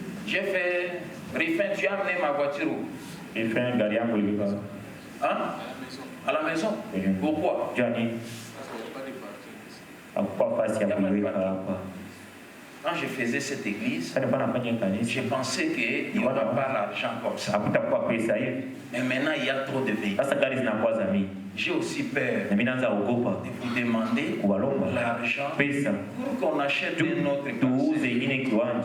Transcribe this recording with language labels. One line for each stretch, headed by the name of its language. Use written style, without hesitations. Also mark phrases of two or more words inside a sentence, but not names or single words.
French: J'ai fait, Riffin, tu as amené ma voiture où?
Swahili: Riffin, gari yangu ilikuwa.
French: Hein? À la maison? Pourquoi? Johnny.
Swahili: Hakuwa fasi ya kuiweka hapa.
French: Quand je faisais cette église, je pensais qu'il n'y aurait pas l'argent comme ça. Mais maintenant, il y a trop de véhicules. J'ai aussi peur de vous demander l'argent pour qu'on achète une autre parcelle.